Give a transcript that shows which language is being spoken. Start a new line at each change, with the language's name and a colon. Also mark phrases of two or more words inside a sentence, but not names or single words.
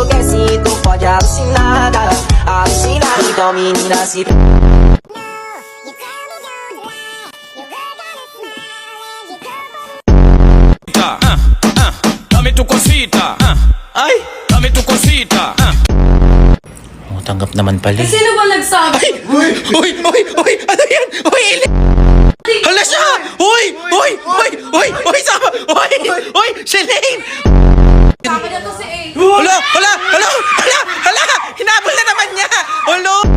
Portuguese: Despacito, pode alucinar, alucinar. Então menina se...
Spanish: Dame tu cosita. Ay, dame tu cosita.
Filipino: Oh, tanggap naman pala. Sino ba nagsabi? Uy! Ano yan? Uy! Hala siya! Uy! Sama! Uy! Shelane! Sabi na to si A. Hala! Hinabol na naman niya! Hala!